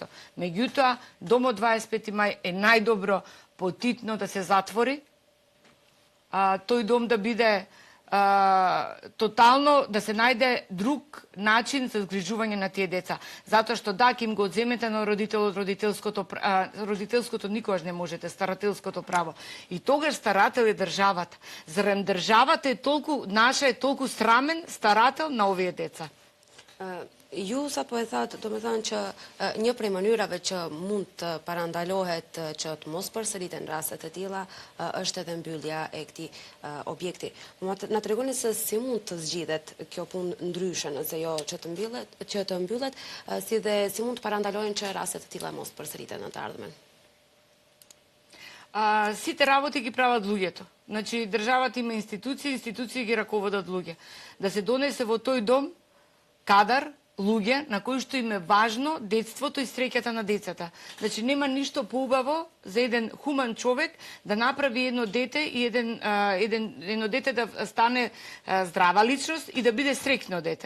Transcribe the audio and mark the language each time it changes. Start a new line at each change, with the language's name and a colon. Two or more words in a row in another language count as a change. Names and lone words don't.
Macedonian: Меѓутоа, домот 25 мај е најдобро потитно да се затвори, тој дом да биде тотално, да се најде друг начин за згрижување на тие деца. Затоа што да, ќе им го одземете на родителот родителското никогаш не можете, старателското право. И тогаш старател е државата. Зарем државата е толку, наша е толку срамен старател на овие деца.
Albanian: Ju sapo e thatë, do me thënë që një prej mënyrave që mund të parandalohet që të mos përsëriten rastet të tilla është edhe mbyllja e këtij objekti. Na tregoni se si mund të zgjidhet kjo punë ndryshe nëse jo që të mbyllet, si dhe si mund të parandalohen që rastet të tilla mos përsëriten në të ardhmen.
Macedonian: Сите работи ги прават луѓето. Значи, државата има институции ги раководат луѓе. Да се донесе во тој дом кадар, луѓе на кои што им е важно детството и среќата на децата. Значи, нема ништо поубаво за еден хуман човек да направи едно дете и едно дете да стане здрава личност и да биде среќно дете.